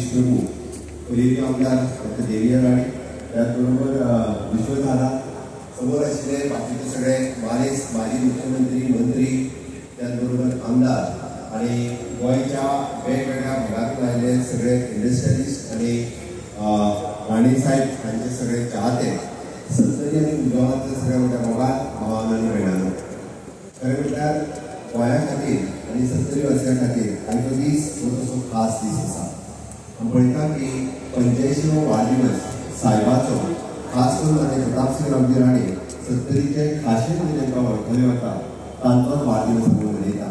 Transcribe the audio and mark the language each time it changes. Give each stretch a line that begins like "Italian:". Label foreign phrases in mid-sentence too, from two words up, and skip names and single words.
Marathi: प्रभू, पहिली आमदार डॉक्टर देविया राणे, त्याचबरोबर विश्वधारा, समोर असलेले बाकीचे सगळे माजी मुख्यमंत्री, मंत्री, त्याचबरोबर आमदार आणि गोव्याच्या वेगवेगळ्या भागातून आलेले सगळे इंडस्ट्रियलिस्ट आणि राणे साहेब यांचे सगळे चाहते,
Konkani: सत्तरी आणि उद्योगातले सगळ्या मोठ्या भावांनो आणि भयणांनो, खरें म्हटल्यार गोंया खातीर आनी 70 वर्सां खातीर आयचो दीस तसो खास दीस आसा. आमी पळयता की 85वो वाडदिवस सायबाचो खास करून आनी प्रतापसिंग राणे 70चे खाशेन तांकां वळखले वता तांचोच वाडदिवस आमी मनयता.